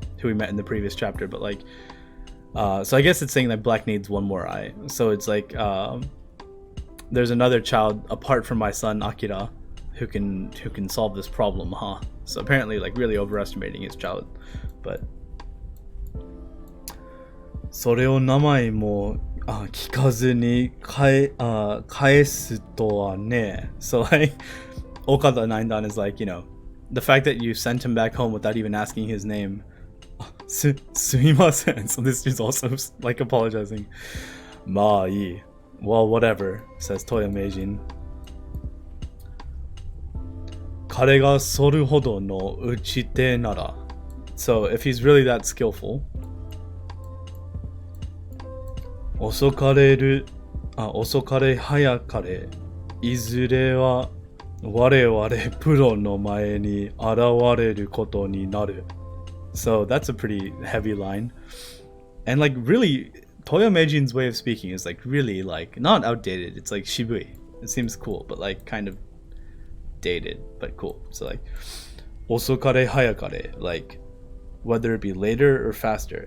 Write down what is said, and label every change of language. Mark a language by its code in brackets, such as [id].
[en] Who we met in the previous chapter, but like so I guess it's saying that black needs one more eye. So it's like there's another child apart from my son Akira who can solve this problem, huh? So apparently like really overestimating his child, but [ja] それを名前も聞かずに返すとはね. [en] So like, Okada 9dan is like, the fact that you sent him back home without even asking his name. [ja] すみません. [en] So this dude's also like apologizing. [ja] まあいい. [en] Well, whatever, says Toya Meijin. [ja] 彼がそるほどの打ち手なら. [en] So if he's really that skillful. [ja] 遅かれ早かれ、いずれは我々プロの前に現れることになる. [en] So that's a pretty heavy line. And like really, Toya Meijin's way of speaking is like really like not outdated. It's like shibui. It seems cool, but like kind of dated, but cool. So like, [ja] 遅かれ早かれ, [en] like whether it be later or faster.